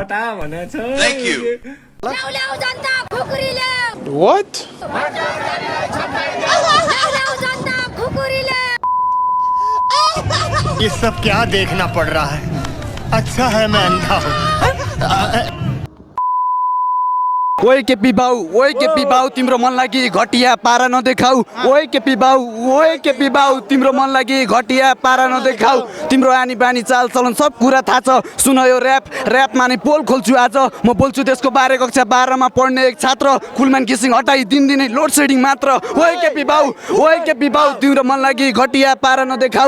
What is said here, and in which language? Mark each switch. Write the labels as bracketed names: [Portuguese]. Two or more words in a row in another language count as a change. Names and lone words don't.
[Nepali] भनेको छ [English] Thank you. [Nepali] ल्याउ जनता खुकुरीले [English] What? [Nepali] ल्याउ जनता खुकुरीले [Hindi] ये सब क्या देखना पड़ रहा है? अच्छा है मैं अंधा हूँ। [Nepali] ओए केपी बाउ तिम्रो मन लागि घटिया पारा नदेखाऊ ओए केपी बाउ तिम्रो मन लागि घटिया पारा नदेखाऊ तिम्रो आनी बानी चाल चलन सब कुरा थाहा छ सुन यो ऱ्याप माने पोल खोल्छु आज म बोल्छु त्यसको बारे कक्षा 12 मा पढ्ने एक छात्र कुलमान किसिङ हटाई दिनदिनै [English] load shedding [Nepali] मात्र ओए केपी बाउ तिम्रो मन लागि घटिया पारा नदेखाऊ